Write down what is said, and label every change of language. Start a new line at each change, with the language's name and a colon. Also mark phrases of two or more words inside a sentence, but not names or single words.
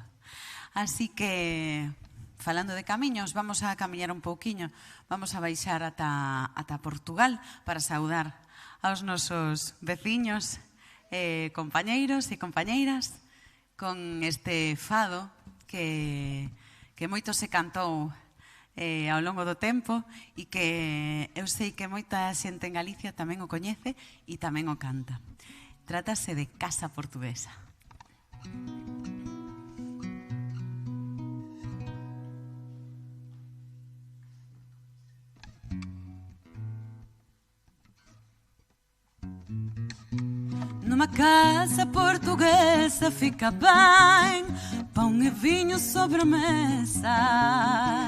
Galician: Así que, falando de camiños, vamos a camiñar un pouquiño, vamos a baixar ata Portugal para saudar aos nosos veciños, compañeiros e compañeiras con este fado que moito se cantou ao longo do tempo e que eu sei que moita xente en Galicia tamén o coñece e tamén o canta. Trátase de Casa Portuguesa.
Portuguese: Numa casa portuguesa fica bem, pão e vinho sobre a mesa.